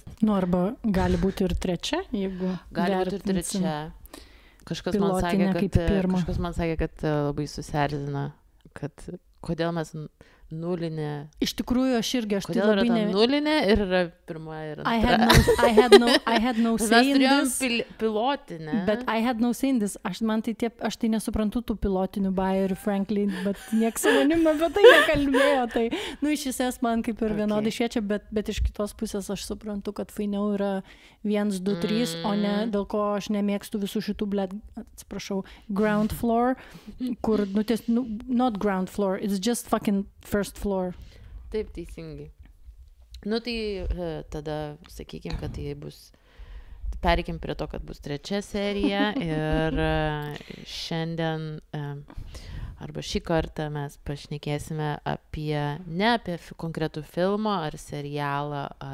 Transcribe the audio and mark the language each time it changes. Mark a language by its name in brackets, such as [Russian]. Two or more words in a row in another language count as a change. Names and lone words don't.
[Lithuanian] Nu, arba gali būti ir trečia, jeigu gali būti ir trečia. Kažkas man sakė, kad labai susierzina, kad kodėl mes nulinė. Iš tikrųjų, aš irgi, kodėl yra ta nulinė ir yra pirma ir antra. [English] I had no say in this. [Lithuanian] Pilotinę. [English] But I had no say in this. [Lithuanian] Aš tai nesuprantu tų pilotinių bajerių, frankly, bet nieks su manim apie tai nekalbėjo. Tai, iš esmės man kaip ir vienodai šviečia, bet iš kitos pusės aš suprantu, kad fainiau yra 1, 2, 3, o ne dėl ko aš nemėgstu visų šitų, atsiprašau, [English] ground floor, kur, not ground floor, it's just fucking first floor. [Lithuanian] Taip, teisingai. Tai tada sakykim, kad tai bus, pereikim prie to, kad bus trečia serija ir šiandien arba šį kartą mes pašnekėsime ne apie konkretų filmą ar serialą,